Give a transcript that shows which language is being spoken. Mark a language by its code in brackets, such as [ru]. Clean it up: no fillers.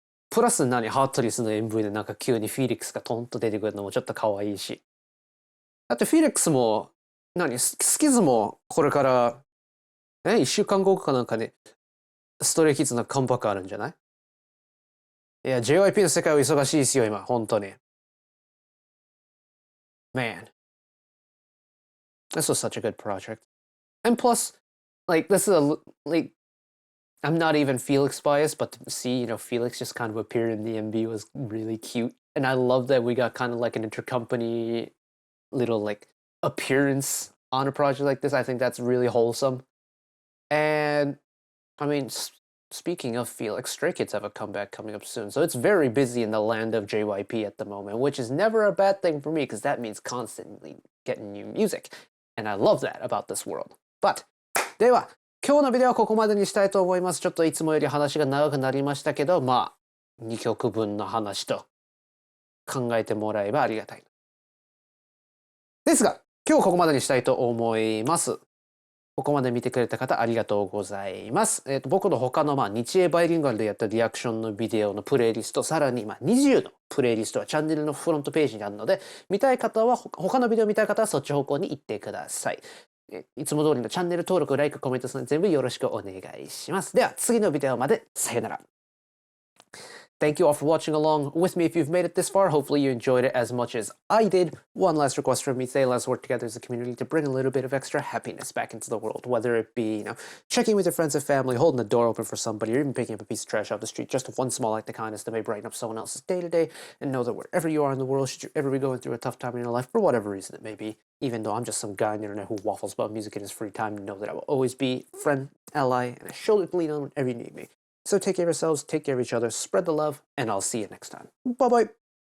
[ja] プラスハートリスの MV でなんか急にフィリックスがトンと出てくるのもちょっと可愛いし。だってフィリックスも、スキズもこれから、1週間後かなんかね、ストレイキッズのカムバックあるんじゃない？いや、JYP の世界は忙しいですよ、今、本当に。 [en] Man. This was such a good project. And plus, like, this is like, I'm not even Felix biased, but to see, Felix just kind of appear in the MV was really cute. And I love that we got kind of like an intercompany little like appearance on a project like this. I think that's really wholesome. And I mean, speaking of Felix, Stray Kids have a comeback coming up soon. So it's very busy in the land of JYP at the moment, which is never a bad thing for me because that means constantly getting new music. And I love that about this world. [ja] But, では、今日のビデオはここまでにしたいと思います。ちょっといつもより話が長くなりましたけど、まあ、2曲分の話と考えてもらえばありがたい。ですが、今日ここまでにしたいと思います。ここまで見てくれた方ありがとうございます。僕の他の日英バイリンガルでやったリアクションのビデオのプレイリスト、さらにNiziUのプレイリストはチャンネルのフロントページにあるので、見たい方は、他のビデオ見たい方はそっち方向に行ってください。いつも通りのチャンネル登録、LIKE、コメント全部よろしくお願いします。では次のビデオまでさよなら。 [en] Thank you all for watching along with me if you've made it this far. Hopefully you enjoyed it as much as I did. One last request from me today. Let's work together as a community to bring a little bit of extra happiness back into the world. Whether it be, checking with your friends and family, holding the door open for somebody, or even picking up a piece of trash off the street. Just one small act of kindness that may brighten up someone else's day to day. And know that wherever you are in the world, should you ever be going through a tough time in your life, for whatever reason it may be, even though I'm just some guy on the internet who waffles about music in his free time, know that I will always be a friend, ally, and a shoulder to lean on whenever you need me. So take care of yourselves, take care of each other, spread the love, and I'll see you next time. Bye-bye.